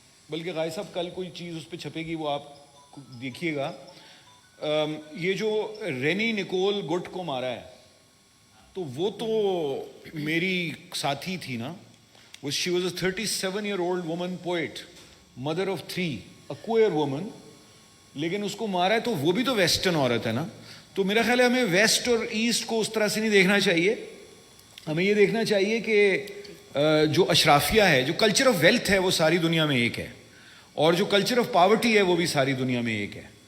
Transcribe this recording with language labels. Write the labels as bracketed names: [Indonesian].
[Urdu] بلکہ غائب صاحب کل کوئی چیز اس پہ چھپے گی وہ آپ دیکھیے گا. یہ جو رینی نکول گٹ کو مارا ہے تو وہ تو میری ساتھی تھی نا. [English] She was a 37-year-old woman poet, mother of 3, a queer woman. [Urdu] لیکن اس کو مارا ہے تو وہ بھی تو ویسٹرن عورت ہے نا. تو میرا خیال ہے ہمیں ویسٹ اور ایسٹ کو اس طرح سے نہیں دیکھنا چاہیے. ہمیں یہ دیکھنا چاہیے کہ جو اشرافیہ ہے, جو کلچر آف ویلتھ ہے وہ ساری دنیا میں ایک ہے, اور جو کلچر آف پاورٹی ہے وہ بھی ساری دنیا میں ایک ہے.